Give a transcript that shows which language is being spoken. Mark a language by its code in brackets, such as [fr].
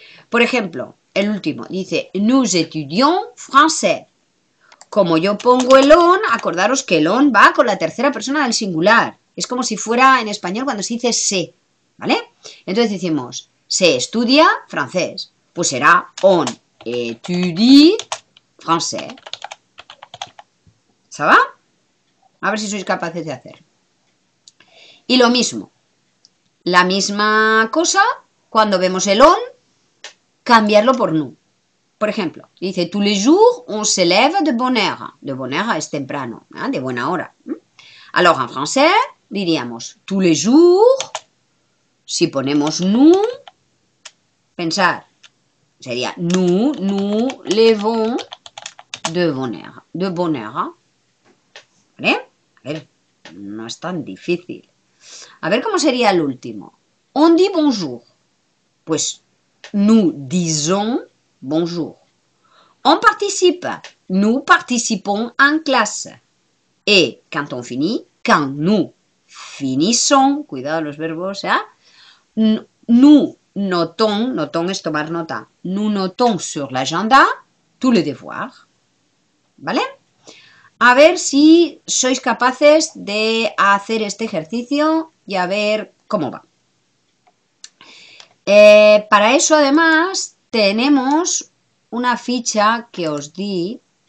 [es] Por ejemplo, el último dice, [fr] nous étudions français. [es] Como yo pongo el on, acordaros que el on va con la tercera persona del singular. Es como si fuera en español cuando se dice se, ¿vale? Entonces decimos, se estudia francés. Pues será [fr] on étudie français. ¿Ça va? [es] A ver si sois capaces de hacer. Y lo mismo, la misma cosa, cuando vemos el on, cambiarlo por nous. Por ejemplo, dice, [fr] tous les jours, on se lève de bonne heure. De bonne heure [es] es temprano, ¿eh? De buena hora. [fr] Alors, en français, diríamos, tous les jours, si ponemos nous, pensar, sería, nous levons de bonne heure. De bonne heure. ¿Vale? [es] A ver, no es tan difícil. A ver cómo sería el último. [fr] On dit bonjour. Pues, nous disons bonjour. On participe. Nous participons en classe. Et quand on finit, quand nous finissons, [es] cuidado los verbos, [fr] ¿eh? Nous notons [es] es tomar nota, [fr] nous notons sur l'agenda tous les devoirs. [es] ¿Vale? A ver si sois capaces de hacer este ejercicio y a ver cómo va. Para eso, además, tenemos una ficha que os di.